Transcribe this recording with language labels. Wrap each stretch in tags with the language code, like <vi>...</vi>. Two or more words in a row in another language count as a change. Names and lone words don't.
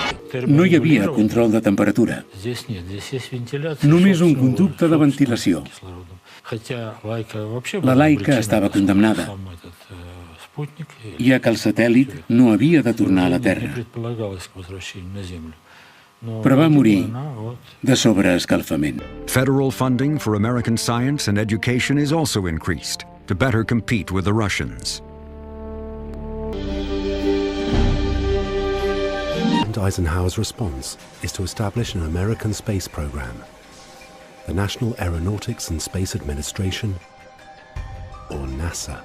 <ca>No hi havia control de temperatura. Només un conducte de ventilació. La laica estava condemnada, ja que el satèl·lit no havia de tornar a la Terra. Però va morir de sobreescalfament.</ca> <en>Federal funding for American science and education is also increased to better compete with the Russians. Eisenhower's response is to establish an American space program, the National Aeronautics and Space Administration, or NASA.</en>